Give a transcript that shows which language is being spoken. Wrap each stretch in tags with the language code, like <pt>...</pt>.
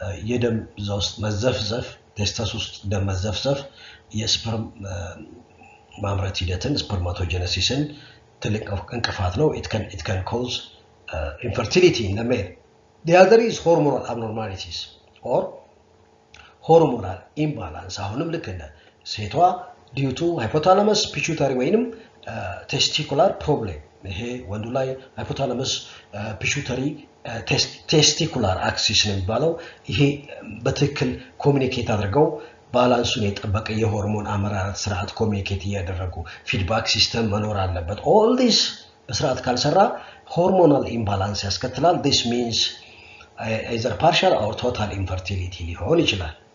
<am>የደም ውስጥ መዘፍዘፍ ቴስተስ ውስጥ ደም መዘፍዘፍ የስፐርም ማምረት ሂደትን ስፐርማቶጀነሲስን ትልቅ እንቅፋት ነው።</am> <en>it can cause infertility in the male. The other is hormonal abnormalities or hormonal imbalance.</en> <am>አሁንም ልክ እንደ ሴቷ</am> <en>due to hypothalamus pituitary</en> <am>ወይንም testicular problem ይሄ ወንዱ ላይ</am> <en>hypothalamus pituitary testicular axis</en> <am>ነው የሚባለው። ይሄ በትክክል ኮሙኒኬት አድርገው ባላንሱን የጠበቀ የሆርሞን አመራረት ስርዓት ኮሙኒኬት ያደረጉ ፊድባክ ሲስተም መኖር አለበት።</am> <en>all this</en> <am>በስርዓት ካልሰራ</am> <en>hormonal imbalance</en> <am>ያስከትላል።</am> <en>this means either partial or total infertility</en> <am>ሊሆን ይችላል።</am>